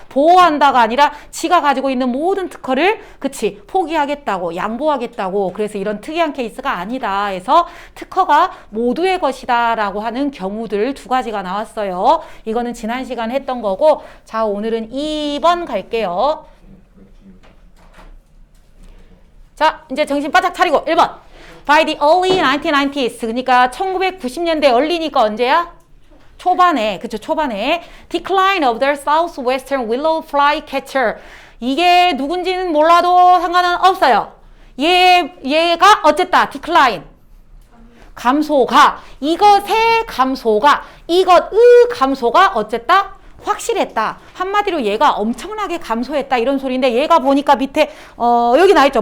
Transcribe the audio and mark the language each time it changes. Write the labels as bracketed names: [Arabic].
[Korean] 보호한다가 아니라 지가 가지고 있는 모든 특허를 그치 포기하겠다고 양보하겠다고 그래서 이런 특이한 케이스가 아니다 해서 특허가 모두의 것이다 라고 하는 경우들 두 가지가 나왔어요. 이거는 지난 시간에 했던 거고 자 오늘은 2번 갈게요. 자, 이제 정신 바짝 차리고 1번. [English] By the early 1990s. [Korean] 그러니까 1990년대 early니까 언제야? 초반에. 그쵸, 초반에. [English] Decline of the southwestern willow flycatcher. [Korean] 이게 누군지는 몰라도 상관은 없어요. 얘가 어쨌다. decline. 감소가. 이것의 감소가. 감소가 어쨌다? 확실했다. 한마디로 얘가 엄청나게 감소했다 이런 소리인데 얘가 보니까 밑에 여기 나있죠.